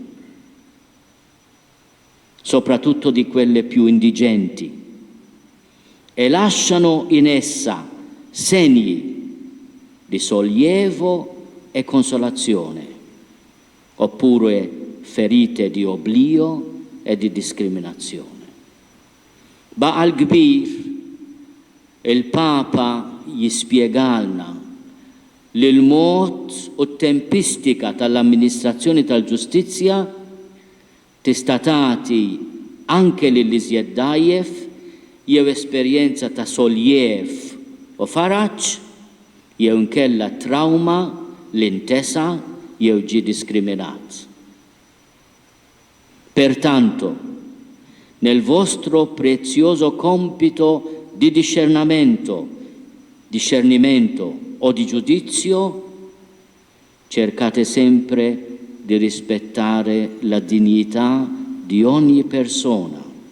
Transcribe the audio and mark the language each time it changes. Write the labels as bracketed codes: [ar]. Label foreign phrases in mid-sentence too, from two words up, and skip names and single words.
[it] soprattutto di quelle più indigenti, e lasciano in essa segni di sollievo e consolazione, oppure ferite di oblio e di discriminazione. [mt] Baqal kbir, il-Papa jispjegalna li l-mod u tempistika tal-amministrazzjoni tal-ġustizzja tista' tagħti anke lill-iżjed dgħajjef jew esperjenza ta' soljiev u faraġġ jew inkella trauma li ntesa jew ġie diskriminat. [it] Pertanto, nel vostro prezioso compito di discernimento o di giudizio, cercate sempre di rispettare la dignità di ogni persona,